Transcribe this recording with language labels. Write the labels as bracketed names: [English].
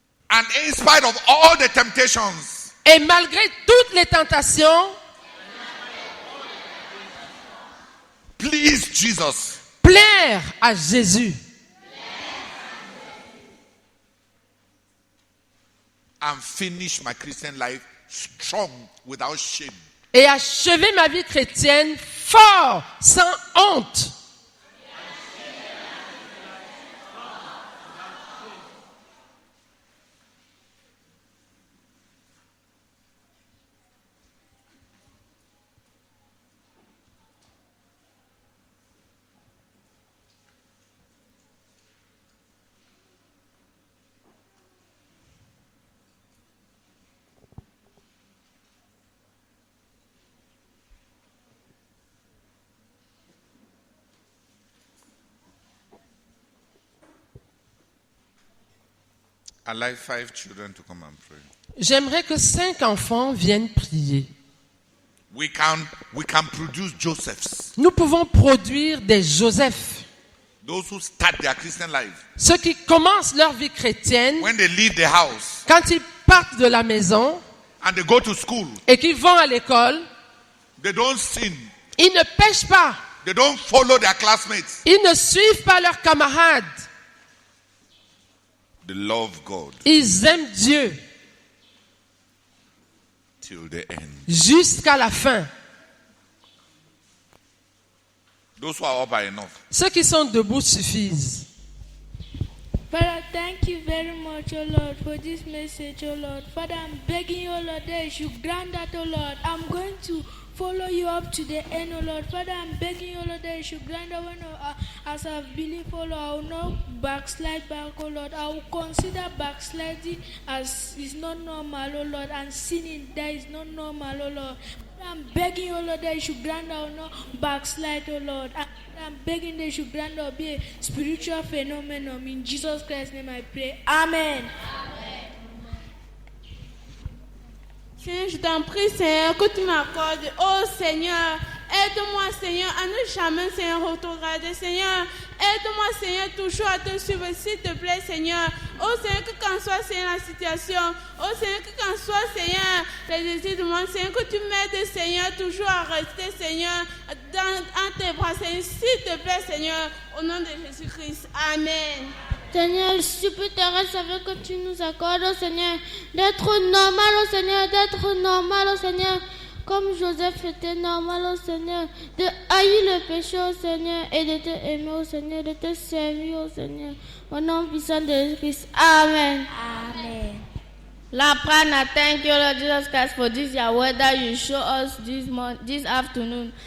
[English] and in spite of all the temptations, [French] et malgré toutes les tentations, [English] please Jesus. [French] plaire à Jésus. [English] And finish my Christian life strong, without shame. [French] Et achever ma vie chrétienne fort, sans honte. [English] I'd like 5 children to come and pray. [French] J'aimerais que 5 enfants viennent prier. [English] We can produce Josephs. [French] Nous pouvons produire des Josephs. [English] Those who start their Christian life. [French] Ceux qui commencent leur vie chrétienne, [English] When they leave the house [French] quand ils partent de la maison [English] and they go to school, [French] et qu'ils vont à l'école, [English] they don't sin. [French] ils ne pêchent pas. [English] They don't follow their classmates. [French] Ils ne suivent pas leurs camarades. [English] They love God [French] Ils aiment Dieu [English] till the end. [French] jusqu'à la fin. [English] Those who are up are enough. [French] Ceux qui sont debout suffisent. [English] Father, thank you very much, oh Lord, for this message, oh Lord. Father, I'm begging you, oh Lord, that you should grant that, oh Lord. I'm going to follow you up to the end, oh Lord. Father, I'm begging you, oh Lord, that you should grant that when, as I've believed, oh Lord, I will not backslide back, oh Lord. I will consider backsliding as is not normal, oh Lord, and sinning that is not normal, oh Lord. I'm begging you, oh Lord, that you should grant that I will not backslide, oh Lord. I'm begging that you should grant that be a spiritual phenomenon. In Jesus Christ's name I pray. Amen. [French] Seigneur, je t'en prie, Seigneur, que tu m'accordes. Oh Seigneur, aide-moi, Seigneur, à ne jamais, Seigneur, retrograder. Seigneur, aide-moi, Seigneur, toujours à te suivre, s'il te plaît, Seigneur. Oh Seigneur, que qu'en soit, Seigneur, la situation. Oh Seigneur, que qu'en soit, Seigneur, les désirs du monde. Seigneur, que tu m'aides, Seigneur, toujours à rester, Seigneur, en tes bras, Seigneur. S'il te plaît, Seigneur, au nom de Jésus-Christ. Amen. Seigneur, je supplie ta grâce avec que tu nous accordes, oh Seigneur, d'être normal, oh Seigneur, d'être normal, oh Seigneur, comme Joseph était normal, oh Seigneur, de haïr le péché, oh Seigneur, et de te aimer, oh Seigneur, de te servir, oh Seigneur, au nom puissant de Jésus-Christ. Amen. Amen. [English] Laprana, thank you, Lord Jesus Christ, for this your word that you show us this afternoon.